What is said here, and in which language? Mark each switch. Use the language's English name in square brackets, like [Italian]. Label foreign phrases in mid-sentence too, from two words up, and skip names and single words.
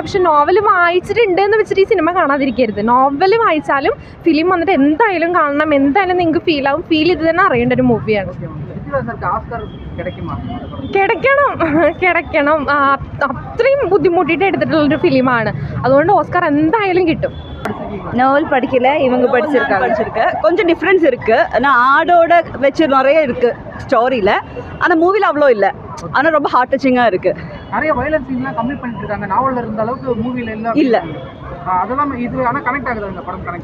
[Malayalam] പക്ഷെ നോവൽ വായിച്ചിട്ടുണ്ട് എന്ന് വെച്ചിട്ട് ഈ സിനിമ കാണാതിരിക്കരുത്. നോവൽ വായിച്ചാലും ഫിലിം വന്നിട്ട് എന്തായാലും കാണണം, എന്തായാലും നിങ്ങൾക്ക് ഫീൽ ഇത് തന്നെ അറിയേണ്ട ഒരു മൂവിയാണ്. കിടക്കണം അത്രയും ബുദ്ധിമുട്ടിയിട്ട് എടുത്തിട്ടുള്ളൊരു ഫിലിമാണ്. അതുകൊണ്ട് ഓസ്കാർ എന്തായാലും കിട്ടും. [Tamil] நாவல் படிக்கல, இவங்க படிச்சிருக்காங்க. கொஞ்சம் டிஃப்ரென்ஸ் இருக்கு. ஆனால் ஆடோட வச்சு நிறைய இருக்கு ஸ்டோரியில். ஆனால் மூவியில் அவ்வளோ இல்லை. ஆனால் ரொம்ப ஹார்ட் டச்சிங்காக இருக்கு. நிறைய வயலன்ஸ் சீன்லாம் கம்மி பண்ணிட்டு இருக்காங்க. நாவலில் இருந்த அளவுக்கு மூவியில் இல்லை. அதெல்லாம் இது ஆனால் கனெக்ட் ஆகுது, இந்த படம்